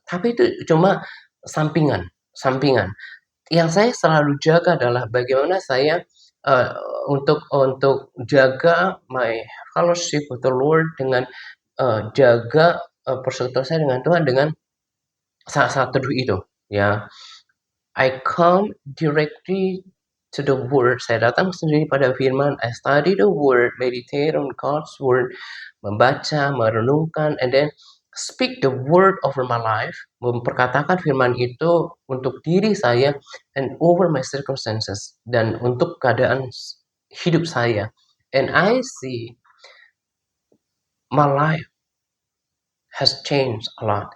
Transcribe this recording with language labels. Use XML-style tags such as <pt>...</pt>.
<id>Tapi itu cuma sampingan, sampingan. Yang saya selalu jaga adalah bagaimana saya uh, untuk jaga</id> <en>my fellowship with the Lord</en> <id>dengan jaga persekutuan saya dengan Tuhan dengan saat-saat teduh itu.</id> <en>Ya, I come directly to the word.</en> <id>Saya datang sendiri pada firman.</id> <en>I study the word, meditate on God's word,</en> <id>membaca, merenungkan,</id> <en>and then speak the word over my life.</en> <id>Memperkatakan firman itu untuk diri saya</id> <en>and over my circumstances</en> <id>dan untuk keadaan hidup saya.</id> <en>And I see my life has changed a lot.</en>